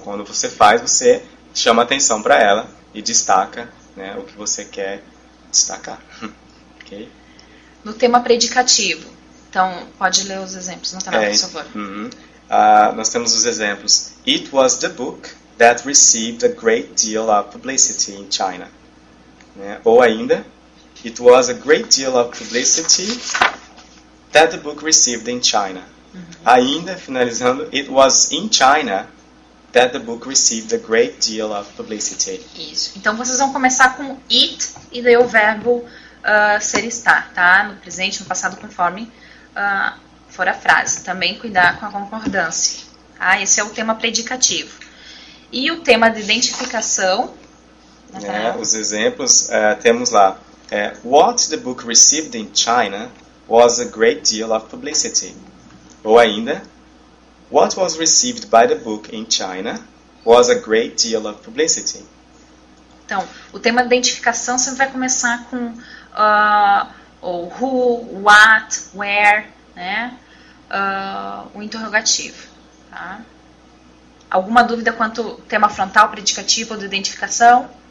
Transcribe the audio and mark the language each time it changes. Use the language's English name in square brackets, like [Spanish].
[Portuguese] Quando você faz, você chama atenção para ela e destaca, né, o que você quer destacar. Okay? No tema predicativo. Então, pode ler os exemplos, Nathanael, por favor. Nós temos os exemplos. [English] It was the book that received a great deal of publicity in China. Né? [Portuguese] Ou ainda, [English] it was a great deal of publicity that the book received in China. [Portuguese] Ainda, finalizando, [English] it was in China that the book received a great deal of publicity. [Portuguese] Isso. Então, vocês vão começar com it e daí o verbo ser estar, tá? No presente, no passado, conforme for a frase. Também cuidar com a concordância. Tá? Esse é o tema predicativo. E o tema de identificação... os exemplos, temos lá. [English] What the book received in China was a great deal of publicity. [Portuguese] Ou ainda, [English] what was received by the book in China was a great deal of publicity. [Portuguese] Então, o tema de identificação sempre vai começar com o who, what, where, né? O interrogativo. Tá? Alguma dúvida quanto ao tema frontal, predicativo ou de identificação?